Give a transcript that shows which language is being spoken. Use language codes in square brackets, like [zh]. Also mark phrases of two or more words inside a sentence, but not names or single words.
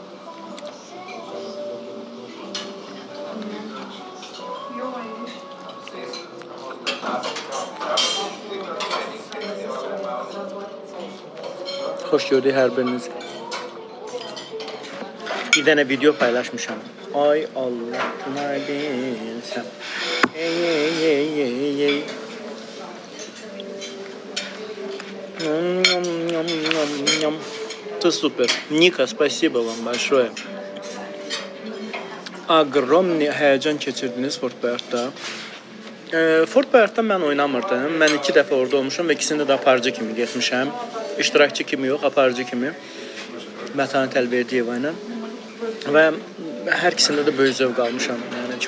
[az] Xoş gördük hər biriniz. Bir dənə video paylaşmışam. Ay Allah, nə bilsəm. Ey. [ru] Ты супер. Ника, спасибо вам большое. [az] Огромный həyəcan keçirdiniz Fort Bayardda. Fort Bayardda mən oynamırdım. Mən 2 dəfə orada olmuşam və ikisində də aparıcı kimi getmişəm. İştirakçı kimi yox, aparıcı kimi. Mətanət Əlverdiyeva ilə. Və hər ikisində də böyük zövq almışam.